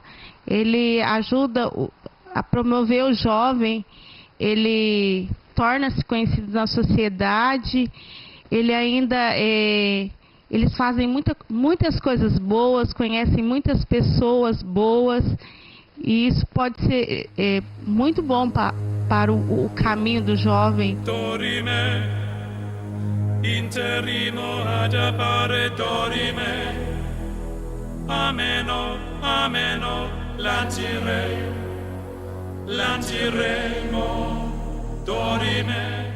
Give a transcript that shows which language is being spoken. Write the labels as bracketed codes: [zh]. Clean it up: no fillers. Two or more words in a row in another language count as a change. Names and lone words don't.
[pt] Ele ajuda a promover o jovem, ele torna-se conhecido na sociedade, ele ainda eles fazem muitas coisas boas, conhecem muitas pessoas boas, e isso pode ser muito bom para o caminho do jovem. Dorime, interrimo ad appare dorime, ameno, lantiremo, dorime.